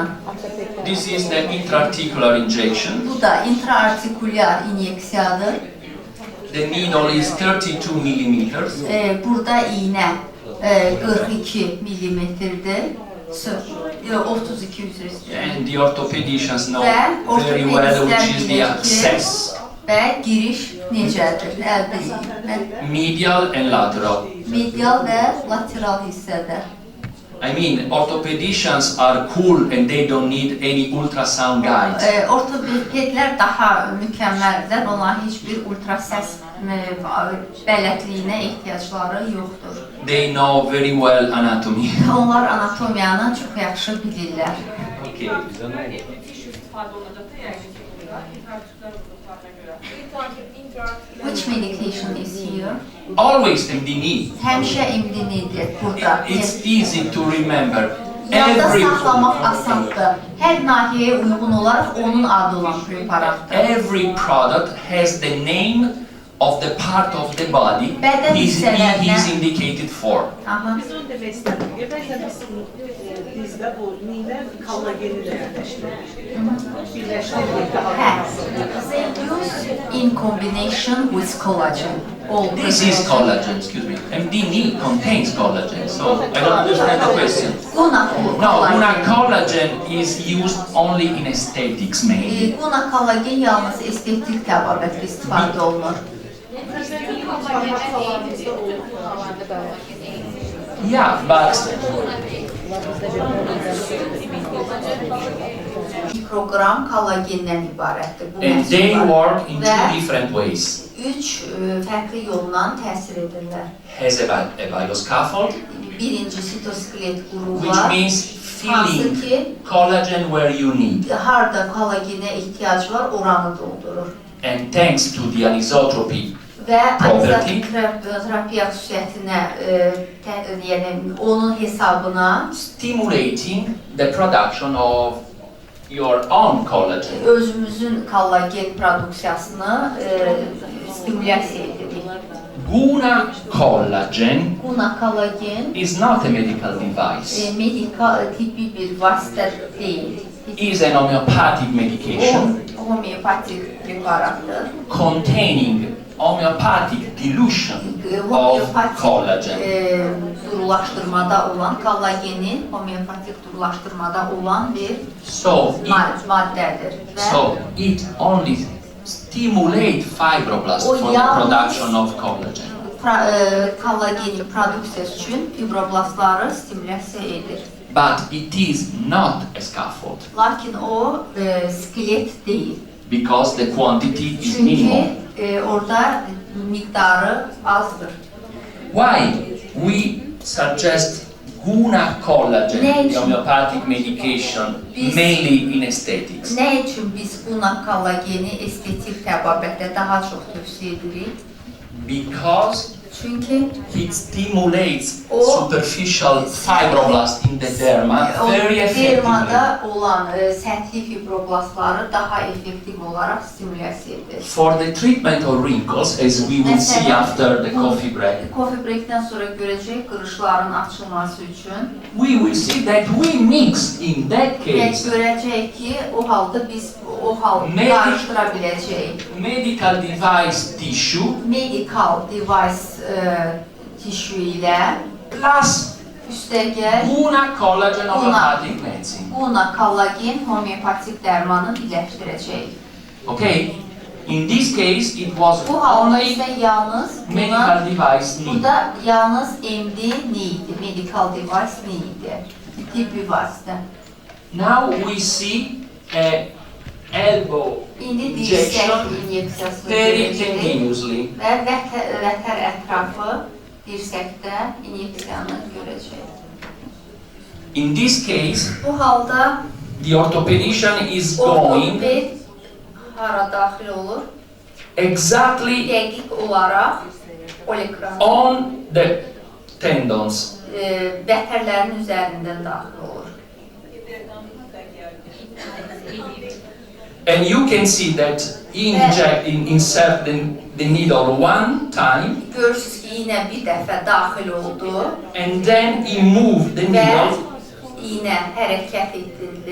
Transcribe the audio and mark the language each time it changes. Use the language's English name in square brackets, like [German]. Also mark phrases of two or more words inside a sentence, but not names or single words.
[English] This is the intraarticular injection. [Azerbaijani] Bu da intraartikulyar inyeksiyadır. [English] The the needle is 32 millimeters. [Azerbaijani] Burada iğnə 42 millimetrdir. 32 üzr istəyirəm. [English] And the orthopedicians know very well which is the access. [Azerbaijani] Və giriş necədir, əldə edilir? [English] Medial and lateral. [Azerbaijani] Medial və lateral hissədə. [English] I mean, orthopedicians are cool and they don't need any ultrasound guides. [Azerbaijani] Ortopedlər daha mükəmməldir, onların heç bir ultrasəs bələdliyinə ehtiyacları yoxdur. [English] They know very well anatomy. [Azerbaijani] Onlar anatomiyanı çox yaxşı bilirlər. [English] Okay. Which medication is here? Always MD-Guna. [Azerbaijani] Həmişə MD-Guna-dir burada. [English] It's easy to remember. [Azerbaijani] Yadda saxlamaq asandır. Hər nahiyəyə uyğun olaraq onun adı olan preparatdır. [English] Every product has the name of the part of the body he's indicated for. [Azerbaijani] Biz onu demək istədim. Bəzən bizdə bu neylə kollageni də birləşdirilir. [English] They use in combination with collagen. This is collagen, excuse me. MD-Guna contains collagen, so I don't understand the question. Guna collagen is used only in aesthetics mainly. [Azerbaijani] Guna kollagen yalnız estetik təbabətdə istifadə olunur. [English] Yeah, but [Azerbaijani] Mikrogram kollagendən ibarətdir. [English] and they work in two different ways. [Azerbaijani] Üç fərqli yolla təsir edirlər. [English] Has a bioscaffold, [Azerbaijani] Birinci sitoskelet qrupu [English] which [Azerbaijani] var. [English] means filling collagen where you need. [Azerbaijani] Harda kollagenə ehtiyac var, oranı doldurur. [English] And thanks to the anisotropy [Azerbaijani] Və [English] property, [Azerbaijani] terapiya xüsusiyyətinə, yəni onun hesabına [English] stimulating the production of your own collagen. [Azerbaijani] özümüzün kollagen produksiyasını stimulyasiya edirik. [English] Guna collagen [Azerbaijani] Guna kollagen [English] is not a medical device. [Azerbaijani] medikal tibbi bir vasitə deyil. [English] Is an homeopathic medication [Azerbaijani] Homeopatik preparatdır. [English] containing homeopathic dilution of collagen. [Azerbaijani] Durulaşdırmada olan, kollagenin homeopatik durulaşdırmada olan bir [English] So [Azerbaijani] maddədir. [English] so it only stimulates fibroblasts for the production of collagen. [Azerbaijani] Kollagenin produksiyası üçün fibroblastları stimulyasiya edir. [English] But it is not a scaffold [Azerbaijani] Lakin o skelet deyil. [English] because the quantity is minimal. [Azerbaijani] Çünki orada miqdarı azdır. [English] Why we suggest Guna collagen, the homeopathic medication, mainly in aesthetics? [Azerbaijani] Nə üçün biz Guna kollageni estetik təbabətdə daha çox tövsiyə edirik? [English] Because [Azerbaijani] Çünki [English] it stimulates superficial fibroblasts in the derma very effectively. [Azerbaijani] dermada olan səthi fibroblastları daha effektiv olaraq stimulyasiya edir. [English] For the treatment of wrinkles, as we will see after the coffee break, Coffee breakdən [Azerbaijani] sonra görəcək qırışların açılması üçün [English] we will see that we mix in that case [Azerbaijani] görəcək ki, o halda biz o halda qarışdıra biləcəyik. [English] medical device tissue Medical device tissue [Azerbaijani] ilə [English] plus [Azerbaijani] üstəgəl [English] Guna collagen homeopathic medicine. [Azerbaijani] Guna kollagen homeopatik dərmanı birləşdirəcəyik. [English] Okay? In this case, it was [Azerbaijani] Bu halda [English] only [Azerbaijani] isə yalnız [English] medical device need. [Azerbaijani] burada yalnız MD-Guna idi, [English] medical device [Azerbaijani] idi, tibbi vasitə. [English] Now we see a elbow [Azerbaijani] İndi [English] injection [Azerbaijani] dirsək inyeksiyasını [English] peritoneously. [Azerbaijani] və vətər ətrafı dirsəkdə inyeksiyanı görəcək. [English] In this case, [Azerbaijani] Bu halda [English] the orthopedician is going [Azerbaijani] ortoped hara daxil olur? [English] exactly [Azerbaijani] Dəqiq olaraq polikran [English] on the tendons. [Azerbaijani] vətərlərin üzərindən daxil olur. [English] And you can see that he insert the needle one time, [Azerbaijani] Görürsünüz ki, iynə bir dəfə daxil oldu [English] and then he moved the [Azerbaijani] və [English] needle [Azerbaijani] iynə hərəkət etdirildi